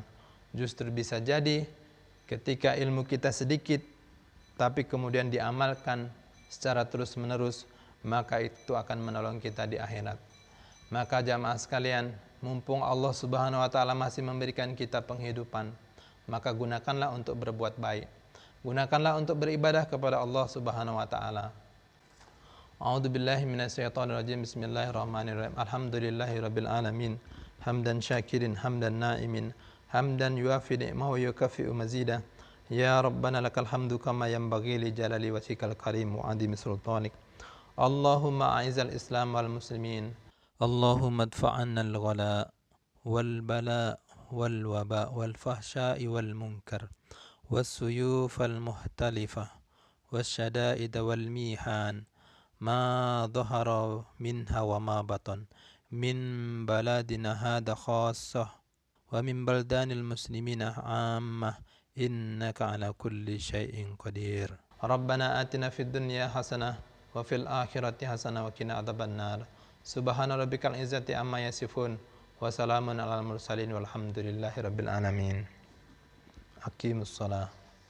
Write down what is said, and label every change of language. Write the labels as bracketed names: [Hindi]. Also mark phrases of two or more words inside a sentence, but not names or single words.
[Indonesian] Justru bisa jadi ketika ilmu kita sedikit tapi kemudian diamalkan secara terus menerus, maka itu akan menolong kita di akhirat. Maka jamaah sekalian, mumpung [Arabic] الله سبحانه وتعالى [Indonesian] masih memberikan kita penghidupan, maka gunakanlah untuk berbuat baik. Gunakanlah untuk beribadah kepada [Arabic] الله سبحانه وتعالى. أعوذ بالله من الشيطان الرجيم. بسم الله الرحمن الرحيم. الحمد لله رب العالمين. حمد الشاكرين، حمد الناعمين، حمدا يوافي نعمه ويكافئ مزيده. يا ربنا لك الحمد كما ينبغي لجلال وجهك الكريم وعظيم سلطانك. اللهم أعز الإسلام والمسلمين. اللهم ادفع عنا الغلاء والبلاء والوباء والفحشاء والمنكر والسيوف المختلفة والشدائد والمحن ما ظهر منها وما بطن من بلدنا هذا خاصة ومن بلدان المسلمين عامة إنك على كل شيء قدير. ربنا آتنا في الدنيا حسنة وفي الآخرة حسنة وقنا عذاب النار. سبحان ربك العزة عما يصفون وسلام على المرسلين والحمد لله رب العالمين. أقم الصلاة.